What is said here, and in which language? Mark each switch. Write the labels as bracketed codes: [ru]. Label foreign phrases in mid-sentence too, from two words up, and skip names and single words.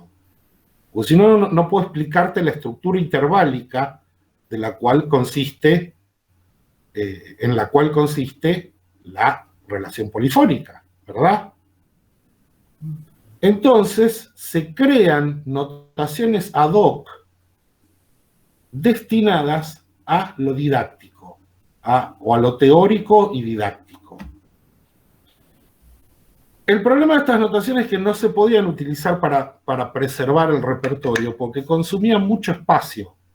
[es] Porque si no, no puedo explicarte la estructura interválica de la cual consiste, en la cual consiste la relación polifónica, ¿verdad? Entonces, se crean notaciones [la] ad hoc [es] destinadas a lo didáctico, o a lo teórico y didáctico. El problema de estas notaciones es que no se podían utilizar para preservar el repertorio, porque consumían mucho espacio.